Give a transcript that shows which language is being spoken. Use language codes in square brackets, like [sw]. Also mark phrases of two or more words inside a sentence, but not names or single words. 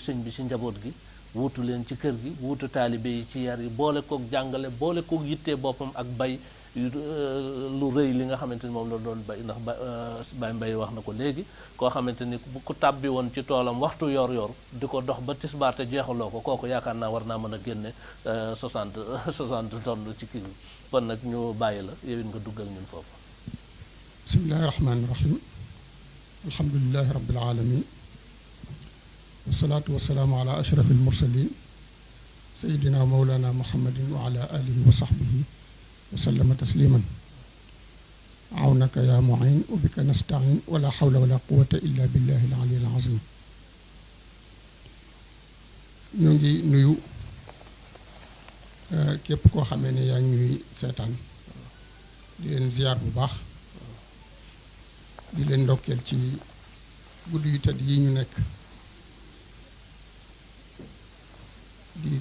[wo] sëñ bi ci njaboot gi wuutu leen ci kër gi wuutu taalibe yi ci yar yi boole kook jàngale boole kook yittee boppam ak bay lu rëy li nga xamante ni moom la doon bay ndax Baye Mbaye wax na ko léegi koo xamante ni ku tàbbi woon ci toolam waxtu yor di ko dox ba tisbaar te jeexaloo ko kooku yaakaar naa war naa mën a génne 60 tonnes ci kii bi kon nag ñu bàyyi la yow it nga duggal ñun foofu. [ar] بسم الله الرحمن الرحيم الحمد لله رب العالمين والصلاة والسلام على أشرف المرسلين سيدنا مولانا محمد وعلى آله وصحبه وسلم تسليما عونك يا معين وبك نستعين ولا حول ولا قوة إلا بالله العلي العظيم [wo] ñoo ngi nuyu képp koo xamee ne yaa ngi ñuy seetaan di leen ziyaar bu baax di leen ndokkeel ci guddi yu tedd yi ñu nekk di